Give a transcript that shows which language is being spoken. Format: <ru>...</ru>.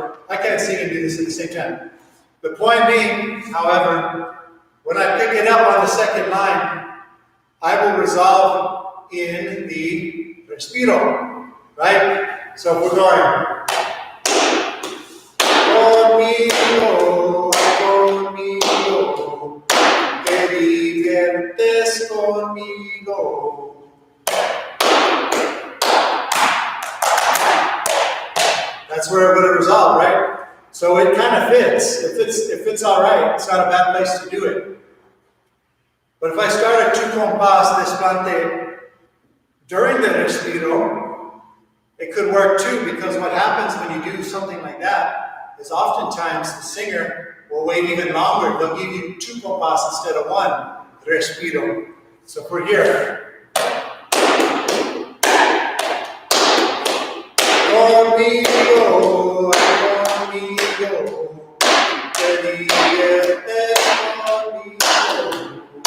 <en>I can't sing and do this at the same time. The point being, however, when I pick it up on the second line, I will resolve in the respiro, right? So if we're going,</en> <es>conmigo, conmigo, te diviertes conmigo.</es> <en>That's where it would have resolved, right? So it kind of fits. If it's all right, it's not a bad place to do it. But if I start at tu compás desplante during the respiro, it could work too, because what happens when you do something like that is oftentimes the singer will wait even longer. They'll give you two compás instead of one respiro. So if we're here,</en> <es>conmigo, conmigo, te diviertes conmigo.</es>